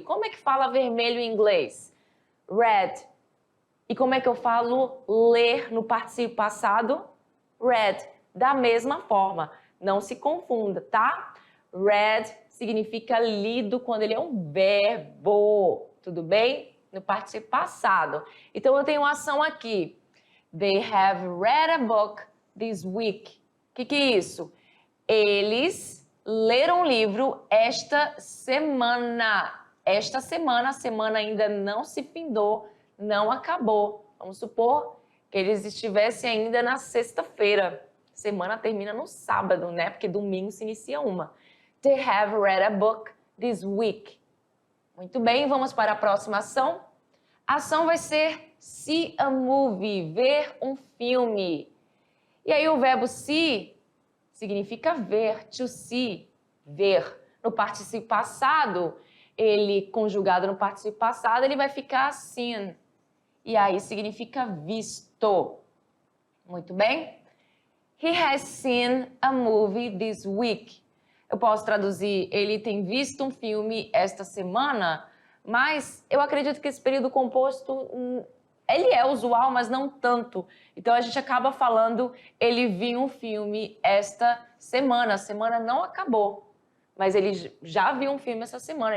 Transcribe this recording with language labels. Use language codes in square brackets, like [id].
[pt] Como é que fala vermelho em inglês? Red. E como é que eu falo ler no particípio passado? Read. da mesma forma. Não se confunda, tá? Read significa lido quando ele é um verbo, tudo bem? No particípio passado. Então, eu tenho uma ação aqui. [en] They have read a book this week. [pt] O que é isso? Eles leram um livro esta semana. Esta semana, a semana ainda não se findou, não acabou. Vamos supor que eles estivessem ainda na sexta-feira. Semana termina no sábado, né? Porque domingo se inicia uma. [en] They have read a book this week. [pt] Muito bem, vamos para a próxima ação. A ação vai ser see a movie, ver um filme. E aí o verbo see significa ver, to see, ver. No particípio passado, ele conjugado no particípio passado, ele vai ficar seen. E aí significa visto. Muito bem? [en] He has seen a movie this week. [pt] Eu posso traduzir, ele tem visto um filme esta semana, mas eu acredito que esse período composto, ele é usual, mas não tanto. Então a gente acaba falando, ele viu um filme esta semana. A semana não acabou, mas ele já viu um filme essa semana.